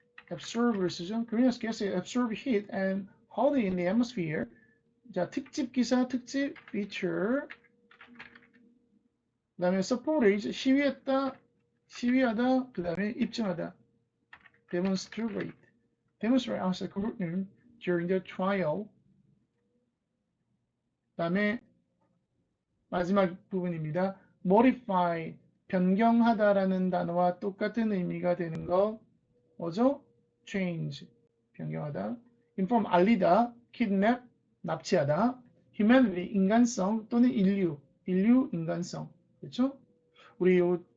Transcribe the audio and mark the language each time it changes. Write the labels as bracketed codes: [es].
[en] absorber를 [ko] 쓰죠. [en] greenhouse gases absorb heat and hold it in the atmosphere. [ko] 자, 특집 기사, 특집 feature. 그 다음에 support, 시위하다, 그 다음에 입증하다. [en] demonstrate outside courtroom during the trial. [ko] 그 다음에 마지막 부분입니다. modify, 변경하다라는 단어와 똑같은 의미가 되는 거 뭐죠? change, 변경하다. inform, 알리다. kidnap, 납치하다. humanity, 인간성 또는 인류, 인간성. 그렇죠? 우리 요